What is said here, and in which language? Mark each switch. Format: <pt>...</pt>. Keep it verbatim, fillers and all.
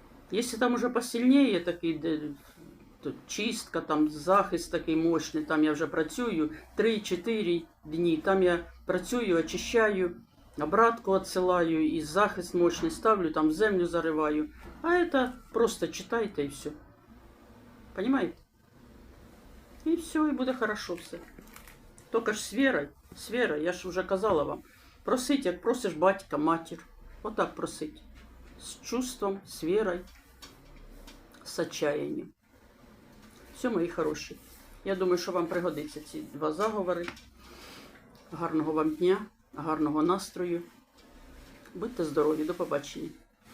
<uk>Якщо там уже посильніше такий, де, то чистка, там захист такий мощний, там я вже працюю три-чотири дні, там я працюю, очищаю, обратку відсилаю і захист мощний ставлю, там землю зариваю.</uk> <ru>А это просто читайте і все.</ru> <uk>Понимаєте? І все, і буде хорошо все.</uk> <ru>Только ж с верой, с верой,</ru> <uk>я ж уже казала вам,</uk> <ru>просить,</ru> <uk>як просиш батька, матір.</uk> <ru>Вот так просить. С чувством, с верой, с отчаянием.</ru> <uk>Все, мої хороші. Я думаю, що вам пригодиться ці два заговори. Гарного вам дня, гарного настрою. Будьте здорові, до побачення.</uk>